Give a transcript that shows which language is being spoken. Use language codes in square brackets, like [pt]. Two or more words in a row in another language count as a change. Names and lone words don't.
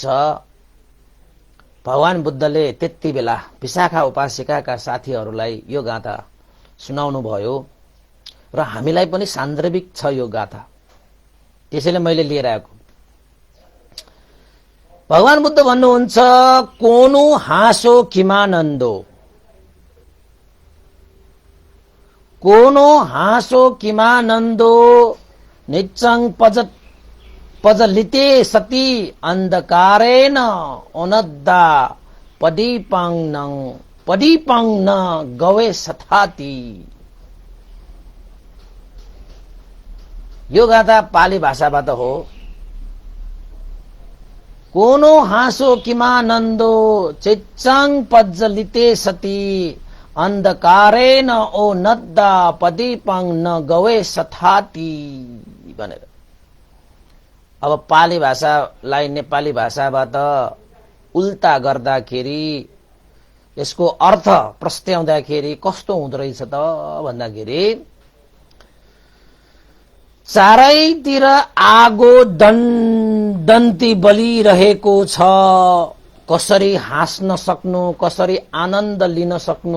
[ne] भगवान बुद्धले त्यति बेला विशाखा उपासिकाका साथीहरूलाई यो गाथा सुनाउनु भयो र हामीलाई पनि सान्दर्भिक छ यो गाथा, त्यसैले मैले लिएर आएको। भगवान बुद्ध भन्नुहुन्छ, [pi] कोनो हाँसो किमानन्दो, कोनो हाँसो किमानन्दो निच्चङ पजलिते सती अन्धकारेण ओनद्दा पदीपङ न गवे सथाती। [ne] यो गाथा पाली भाषाबाट हो। [pi] कोनो हाँसो किमानन्दो चिच्चङ पज्जलिते सती अन्धकारेण ओ नद्दा पदीपङ न गवे सथाती भनेर। [ne] अब पाली भाषालाई नेपाली भाषाबाट उल्टा गर्दाखेरि यसको अर्थ प्रस्ट्याउँदाखेरि कस्तो हुँदो रहेछ त भन्दाखेरि चारैतिर आगो दन्ती बलिरहेको छ, कसरी हाँस्न सक्नु, कसरी आनन्द लिन सक्नु।